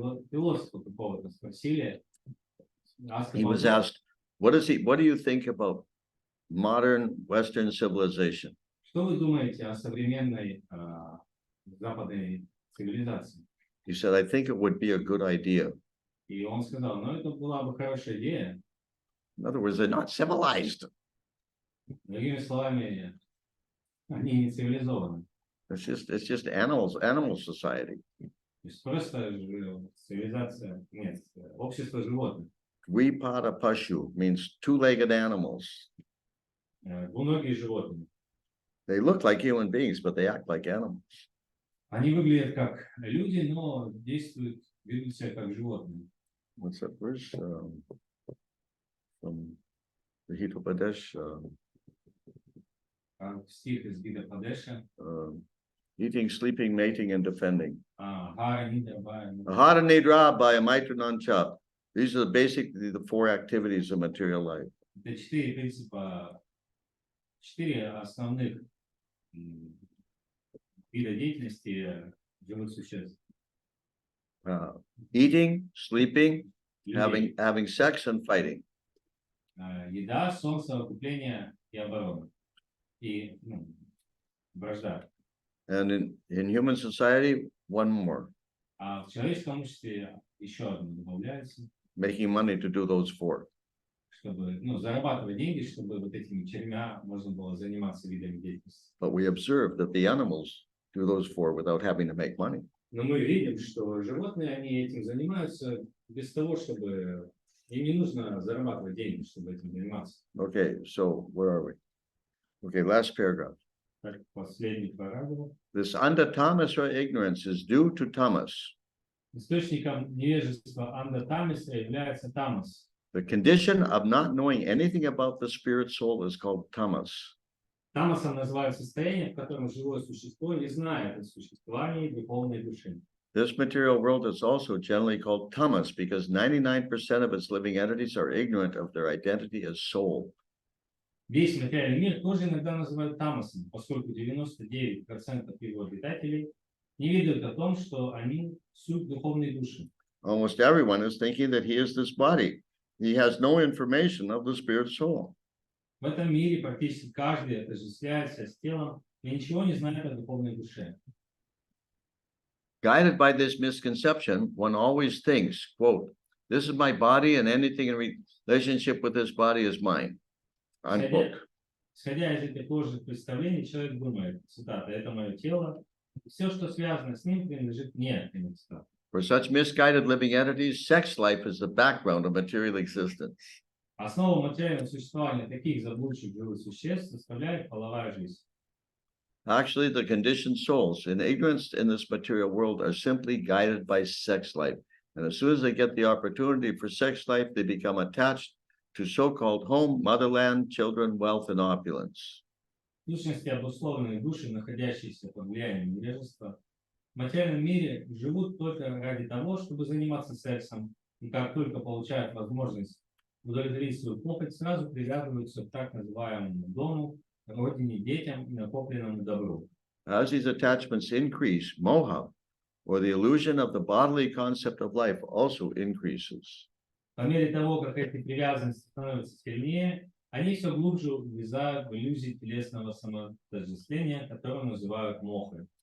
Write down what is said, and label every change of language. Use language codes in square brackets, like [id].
[ru] философа какого-то спросили. [en] He was asked, what do you think about modern Western civilization? [ru] Что вы думаете о современной западной цивилизации? [en] He said, I think it would be a good idea. [ru] И он сказал, ну, это была бы хорошая идея. [en] In other words, they're not civilized. [ru] Другими словами, они не цивилизованы. [en] It's just animal society. [ru] То есть просто цивилизация, нет, общество животных. [en] Dvipada pashu means two-legged animals. [ru] Двуногие животные. [en] They look like human beings, but they act like animals. [ru] Они выглядят как люди, но действуют, ведут себя как животные. [en] What's that verse from the Hitopadesh? [ru] Стих из Гида Падеша. [en] Eating, sleeping, mating, and defending. [sa] Гара, Нидра, Бая. Ahara nidra by maitranancha. [en] These are basically the four activities of material life. [ru] Это четыре принципа, четыре основных вида деятельности живых существ. [en] Eating, sleeping, [ru] Людей. [en] having sex, and fighting. [ru] Еда, сон, совокупление и оборона. И вражда. [en] And in human society, one more, [ru] А в человеческом обществе еще одно добавляется, [en] making money to do those four. [ru] чтобы зарабатывать деньги, чтобы вот этими четырьмя можно было заниматься видами деятельности. [en] But we observe that the animals do those four without having to make money. [ru] Но мы видим, что животные, они этим занимаются без того, чтобы им не нужно зарабатывать деньги, чтобы этим заниматься. [en] Okay, so where are we? Okay, last paragraph. [ru] Так, последний параграф. [en] This anda tamas or ignorance is due to tamas. [ru] Источником невежества анда-тамиса является тамас. [en] The condition of not knowing anything about the spirit soul is called tamas. [ru] Тамасом называют состояние, в котором живое существо не знает о существовании духовной души. [en] This material world is also generally called tamas because 99% of its living entities are ignorant of their identity as soul. [ru] Весь материальный мир тоже иногда называют тамасом, поскольку 99% его обитателей не ведают о том, что они суть духовной души. [en] Almost everyone is thinking that he is this body. He has no information of the spirit soul. [ru] В этом мире практически каждый отождествляется с телом и ничего не знает о духовной душе. [en] Guided by this misconception, one always thinks, quote, this is my body and anything in relationship with this body is mine. Unquote. [ru] Исходя из этих ложных представлений, человек думает, цитата, это мое тело, и все, что связано с ним, принадлежит мне, конец цитаты. [en] For such misguided living entities, sex life is the background of material existence. [ru] Основу материального существования таких заблудших живых существ составляет половая жизнь. [en] Actually, the conditioned souls in ignorance in this material world are simply guided by sex life. And as soon as they get the opportunity for sex life, they become attached to so-called home, motherland, children, wealth, and opulence. [ru] В сущности, обусловленные души, находящиеся под влиянием невежества, в материальном мире живут только ради того, чтобы заниматься сексом, и как только получают возможность удовлетворить свою похоть, сразу привязываются к так называемому дому, родине, детям и накопленному добру. [en] As these attachments increase, moha, or the illusion of the bodily concept of life, also increases. [ru] По мере того, как эти привязанности становятся сильнее, они все глубже увязают в иллюзии телесного самотождествления, которое называют мохой.